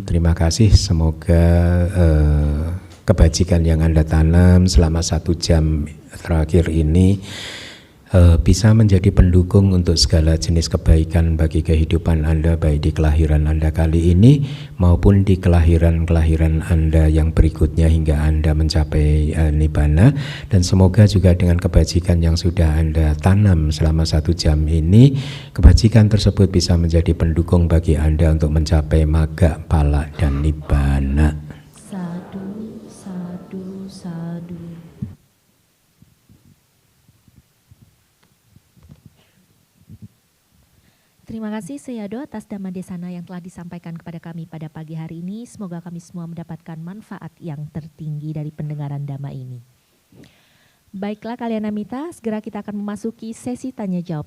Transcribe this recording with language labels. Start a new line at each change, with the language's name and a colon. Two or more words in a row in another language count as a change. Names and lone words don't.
Indonesian: Terima kasih, semoga kebajikan yang Anda tanam selama 1 jam terakhir ini bisa menjadi pendukung untuk segala jenis kebaikan bagi kehidupan Anda, baik di kelahiran Anda kali ini maupun di kelahiran-kelahiran Anda yang berikutnya hingga Anda mencapai nibbana. Dan semoga juga dengan kebajikan yang sudah Anda tanam selama 1 jam ini, kebajikan tersebut bisa menjadi pendukung bagi Anda untuk mencapai magga, pala, dan nibbana.
Pali: Sadu, sadu, sadu.
Indonesian: Terima kasih Seyado atas Dhamma Desana yang telah disampaikan kepada kami pada pagi hari ini. Semoga kami semua mendapatkan manfaat yang tertinggi dari pendengaran Dhamma ini. Baiklah Kalyanamita, segera kita akan memasuki sesi tanya jawab.